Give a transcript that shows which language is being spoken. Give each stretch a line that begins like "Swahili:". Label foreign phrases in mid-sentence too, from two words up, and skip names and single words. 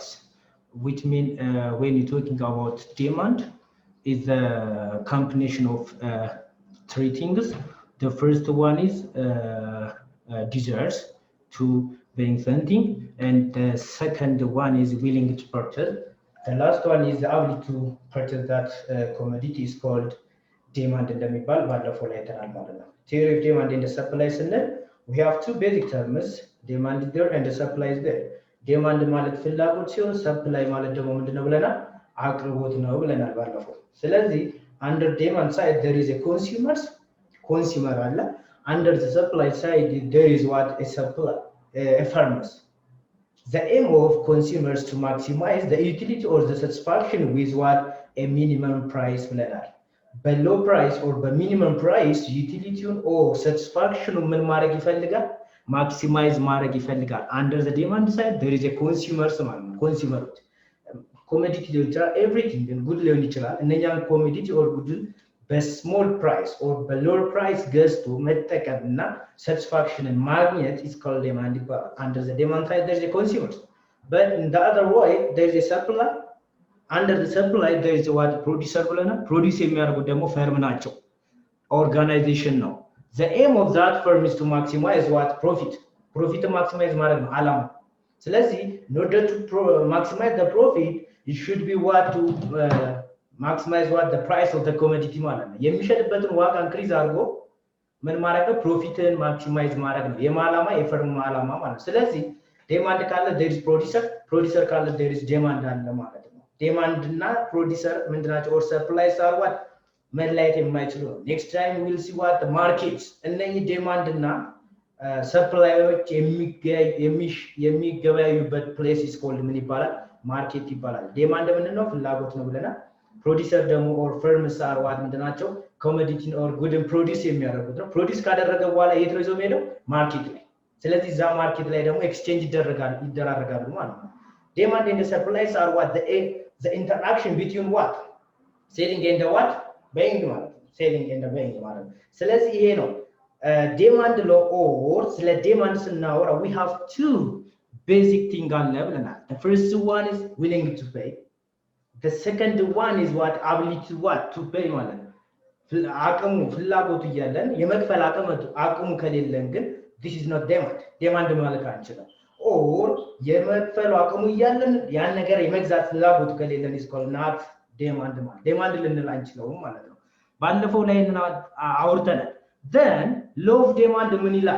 English: Which mean when you're talking about demand, is a combination of three things. The first one is desires to bring something, and the second one is willing to purchase. The last one is the ability to purchase that commodity is called demand and
Amharic: የሚባል ባለፈው ላይ ተናል ማለት ነው።
English: Theory of demand and supply ስንል we have two basic terms, demand is there and the supply is there.
Amharic: Demand ማለት ፍላጎት ሲሆን supply ማለት ደግሞ ምንድነው ብለናል? አቅርቦት ነው ብለናል ባለፈው። ስለዚህ
English: under demand side there is a consumer አለ. Under the supply side there is what a supply a farmers. The aim of consumers to maximize the utility or the satisfaction with what a minimum price ብለናል። below price or the minimum price utility or satisfaction
Amharic: ምን ማድረግ ይፈልጋል?
English: maximize
Amharic: ማድረግ ይፈልጋል።
English: Under the demand side there is a consumer consumer commodity everything good
Amharic: ሊሆን ይችላል።
English: እነኛን commodity or good
Amharic: በስሞል ፕራይስ or በሎር ፕራይስ ገዝቶ መጠቀምና satisfaction ማግኘት
English: is called demand
Amharic: ይባላል።
English: Under the demand side there is a consumer, but in the other way there is a supply. Under the supply there is what producer ብለናል።
Amharic: produce የሚያደርጉት ደግሞ ፈርም ናቸው፣ organization ነው።
English: The aim of that firm is to maximize what profit
Amharic: maximize ማድረግ ነው ዓላማ። ስለዚህ
English: in order to maximize the profit it should be what to maximize what the price of the commodity
Amharic: ማለት ነው። የሚሸጥበትን ዋጋ ኢንክሪዝ አድርጎ ምን ማድረግ ነው?
English: profit maximize
Amharic: ማድረግ ነው የማላማ የፈርም ዓላማ ማለት ነው። ስለዚህ ዴማንድ ካለ
English: there is producer
Amharic: ካለ
English: there is demand
Amharic: አለ ማለት ነው። ዴማንድ እና ፕሮዲዩሰር ምንድናቸው?
English: or supplies are what
Amharic: መለያየት የማይችሉ ነው።
English: next time we will see what the markets
Amharic: እነኚህ ዴማንድ እና ሰፕላዮች የሚገበያዩበት
English: place is called
Amharic: ምን ይባላል? ማርኬት ይባላል። ዴማንድ ምንድነው? ፍላጎት ነው ብለናል። ፕሮዲዩሰር ደግሞ
English: or firms are what
Amharic: ምንድናቸው?
English: commodity or good produce
Amharic: የሚያደርጉት ነው። ፕሮዲዩስ ካደረገ በኋላ የት ነው ይዞ የሚሄደው? ማርኬት ላይ። ስለዚህ እዛ ማርኬት ላይ ደግሞ ኤክስቼንጅ ይደራረጋሉ ማለት ነው።
English: ዴማንድ and supplies are what the interaction between what selling and the what buying
Amharic: ማለት ነው።
English: selling and the buying
Amharic: ማለት ነው። ስለዚህ ይሄ ነው ዴማንድ ሎ or ስለ ዴማንድ ስናወራ
English: we have two basic thing
Amharic: አለ ብለናል።
English: The first one is willing to pay. The second one is what ability what to pay
Amharic: ማለት ነው። አቅሙ ፍላጎቱ እያለን የመክፈል አቅሙ ከሌለን ግን
English: this is not demand
Amharic: ማለት አንችልም። or የመክፈል አቅሙ እያለን ያን ነገር የመግዛት ፍላጎቱ ከሌለን
English: is called not demand
Amharic: ልንል አንችልም ማለት ነው። ባለፈው ላይ አውርተናል።
English: then law of demand
Amharic: ምን ይላል?